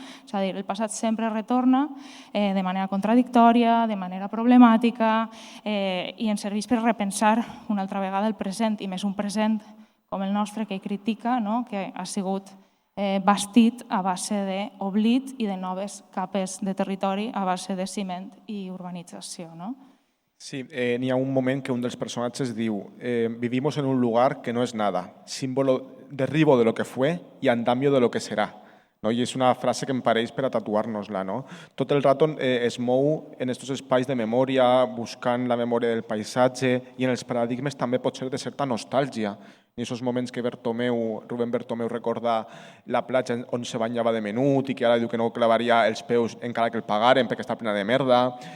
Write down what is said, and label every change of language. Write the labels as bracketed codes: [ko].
[ca] És a dir, el passat sempre retorna de manera contradictòria, de manera problemàtica, i ens serveix per repensar una altra vegada el present, i més un present com el nostre que ell critica, que ha sigut bastit a base d'oblit i de noves capes de territori a base de ciment i urbanització. Sí, n'hi ha un moment que un dels personatges diu [es] «Vivimos en un lugar que no es nada, símbolo derribo de lo que fue y andamio de lo que será». [ca] I és una frase que em pareix per a tatuar-nos-la. Tot el rato es mou en aquests espais de memòria, buscant la memòria del paisatge, i en els paradigmes també pot ser de certa nostàlgia. En aquests moments que Rubén Bertomeu recorda la platja on se banyava de menut i que ara diu que no clavaria els peus encara que el pagaren perquè està plena de merda.